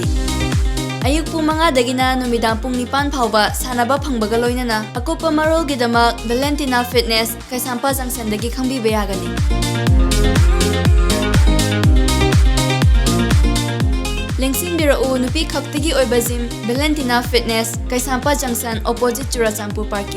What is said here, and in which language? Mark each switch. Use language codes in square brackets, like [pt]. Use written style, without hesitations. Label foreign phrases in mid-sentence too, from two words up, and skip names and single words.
[mni] Ayuk pung 5 dagina numidang pung 9 phawba sanaba phangbaga loinana akopa marol gidama Valentina Fitness, Kaisampa Junction dagi khangbiba yagani. Lengsin birau nupi khaktagi oiba gym Valentina Fitness, Kaisampa Junction, opposite Churachampur Parking.